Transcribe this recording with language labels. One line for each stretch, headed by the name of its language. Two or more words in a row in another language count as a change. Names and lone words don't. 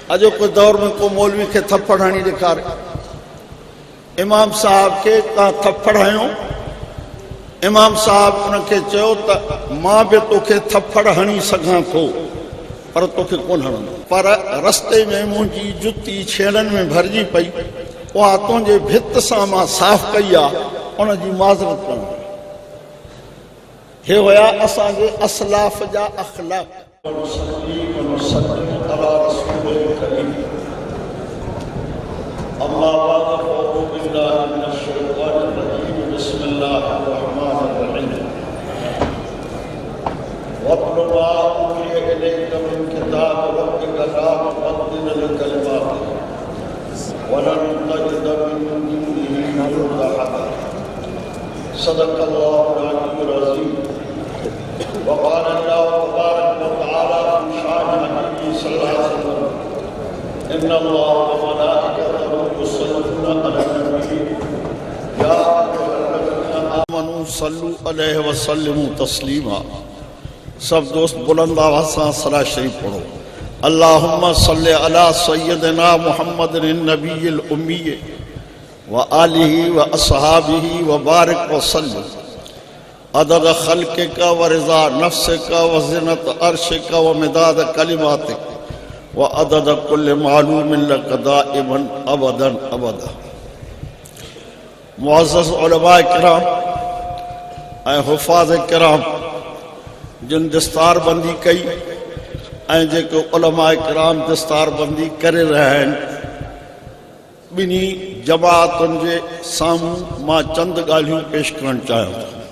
Sindhi: अॼोके दौर में को मौलवी के थप्पड़ हणी ॾेखारे, इमाम साहब के का थप्पड़ हयो, इमाम साहब उनखे चयो त मां बि तोखे थप्पड़ हणी सघां थो पर तोखे कोन हणंदो, पर रस्ते में मुंहिंजी जुती छेड़नि में भरिजी पई, उहा तुंहिंजे भित सां मां साफ़ कई आहे, उनजी माज़रत करणु। हे हुया असांजे असलाफ जा अखलाक।
Arabic: أما بعد فأعوذ بالله من الشيطان الرجيم. بسم الله الرحمن الرحيم واتل ما أوحي إليك من كتاب ربك لا مبدل لكلماته ولن تجد من دونه ملتحدا. صدق الله العلي العظيم. وقال الله تبارك وتعالى في شأن نبيه صلى الله عليه وسلم إن الله وملائكته يصلون على النبي يا أيها الذين آمنوا صلوا عليه وسلموا تسليما.
Sindhi: सब दोस्त बुलंद आवाज़ सां सलाह शरीफ पढ़ो।
Arabic: اللهم صل على سيدنا محمد النبي الأمي وآله وأصحابه وبارك وسلم عدد خلقك ورضا نفسك وزنة عرشك ومداد كلماتك وعدد كل معلوم لك دائما أبدا أبدا.
Sindhi: मुअज़्ज़ज़ उलमा किराम ऐं हुफ़ाज़ किराम जिन दस्तार बंदी कई ऐं जेके उलमा किराम दस्तार बंदी करे रहिया आहिनि, ॿिन्ही जमातुनि जे साम्हूं मां चंद ॻाल्हियूं पेश करणु चाहियां थो।